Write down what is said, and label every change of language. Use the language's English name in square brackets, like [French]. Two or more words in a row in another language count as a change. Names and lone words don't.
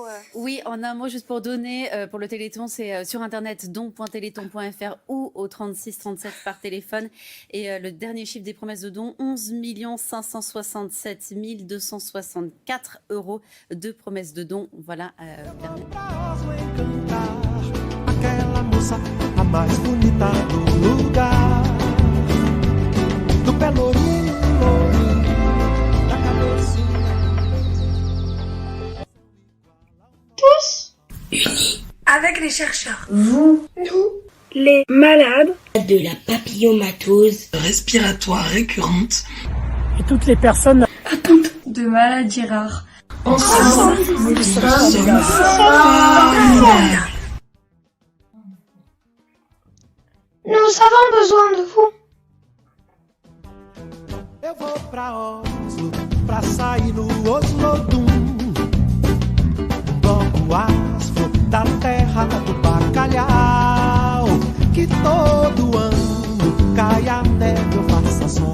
[French] Oui, en un mot, juste pour donner, pour le Téléthon, c'est sur internet don.téléthon.fr ou au 36 37 par téléphone. Et le dernier chiffre des promesses de dons, 11 567 264 € de promesses de dons. Voilà. [Portuguese] Aquela moça, a mais bonita do lugar, do pelourinho, da cabecinha. [French] Tous unis avec les chercheurs. Vous, nous, les malades de la papillomatose respiratoire récurrente et toutes les personnes atteintes de maladies rares. Ensemble, nous sommes formidables. Nous avons besoin de vous. [Portuguese] Eu vou pra Oslo, pra sair no Oslodum, bloco afro da terra do bacalhau, que todo ano cai a neve ou faça sol.